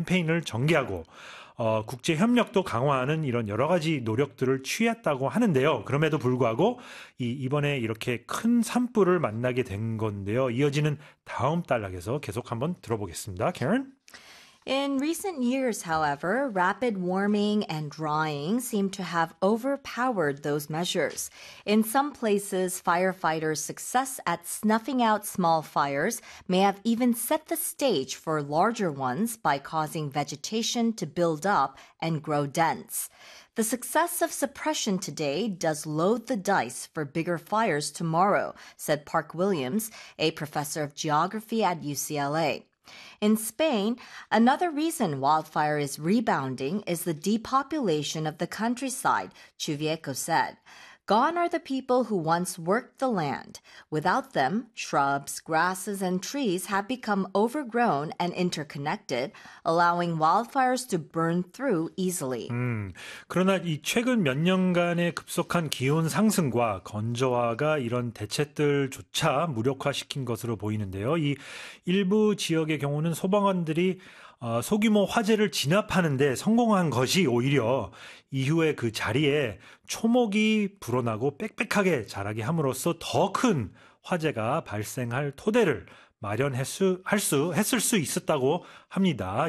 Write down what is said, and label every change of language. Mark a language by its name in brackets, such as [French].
[Korean] 캠페인을 전개하고 국제 협력도 강화하는 이런 여러 가지 노력들을 취했다고 하는데요. 그럼에도 불구하고 이번에 이렇게 큰 산불을 만나게 된 건데요. 이어지는 다음 단락에서 계속 한번 들어보겠습니다. [English] Karen? In recent years, however, rapid warming and drying seem to have overpowered those measures. In some places, firefighters' success at snuffing out small fires may have even set the stage for larger ones by causing vegetation to build up and grow dense. The success of suppression today does load the dice for bigger fires tomorrow, said Park Williams, a professor of geography at UCLA. In Spain, another reason wildfire is rebounding is the depopulation of the countryside, Chuvieco said. Gone are the people who once worked the land. Without them, shrubs, grasses, and trees have become overgrown and interconnected, allowing wildfires to burn through easily. [Korean] 그러나 이 최근 몇 년간의 급속한 기온 상승과 건조화가 이런 대책들조차 무력화시킨 것으로 보이는데요. 이 일부 지역의 경우는 소방원들이 소규모 화재를 진압하는데 성공한 것이 오히려 이후에 그 자리에 초목이 불어나고 빽빽하게 자라게 함으로써 더 큰 화재가 발생할 토대를 마련했을 수 있었다고 합니다.